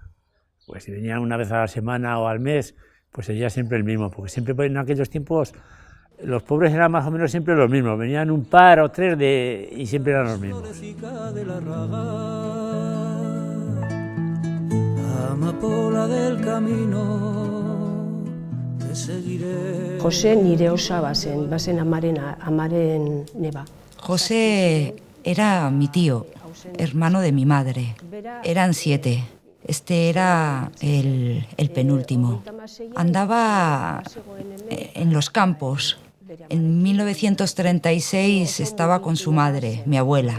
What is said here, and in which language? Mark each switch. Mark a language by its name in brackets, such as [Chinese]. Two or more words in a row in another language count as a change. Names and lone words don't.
[Spanish] Pues si venían una vez a la semana o al mes, pues sería siempre el mismo, porque siempre en aquellos tiempos los pobres eran más o menos siempre los mismos, venían un par o tres y siempre eran los mismos. Amapola del camino. [Basque] José nire osa bazen amaren neba. [Spanish] José era mi tío, hermano de mi madre. Eran 7. Este era el penúltimo. Andaba en los campos. En 1936 estaba con su madre, mi abuela.